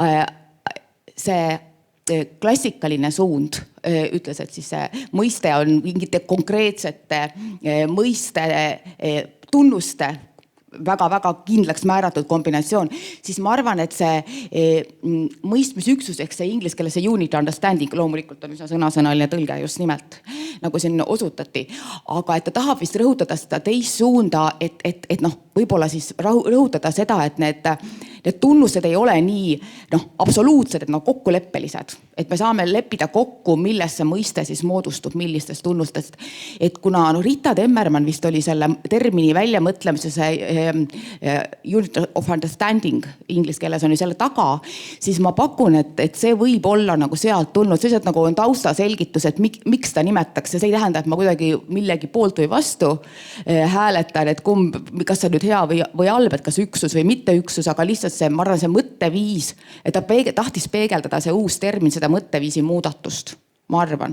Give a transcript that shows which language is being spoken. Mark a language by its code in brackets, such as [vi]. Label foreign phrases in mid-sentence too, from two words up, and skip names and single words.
[et] see klassikaline suund ütles, et siis see mõiste on mingite konkreetsete mõiste tunnuste väga-väga kindlaks määratud kombinatsioon, siis ma arvan, et see mõistmisüksus ehk see inglise keeles see [en] unit understanding [et] loomulikult on üsna sõnasõnaline tõlge just nimelt, nagu siin osutati. Aga et ta tahab vist rõhutada seda teist suunda, et võib-olla siis rõhutada seda, et need tunnused ei ole nii absoluutsed, et kokkuleppelised. Et me saame leppida kokku, millest see mõiste siis moodustub, millistest tunnustest. Et kuna Rita Temmermann vist oli selle termini väljamõtlemise [en] unit of understanding, [et] inglise keeles on ju selle taga, siis ma pakun, et see võib olla nagu sealt tulnud, sellised nagu on tausta selgitus, et miks ta nimetakse. See ei tähenda, et ma kuidagi millegi poolt või vastu hääletan, et kas see nüüd hea või halb, et kas üksus või mitte üksus, aga lihtsalt see, ma arvan, see mõtteviis, et ta tahtis peegeldada see uus termin, seda mõtteviisi muudatust, ma arvan.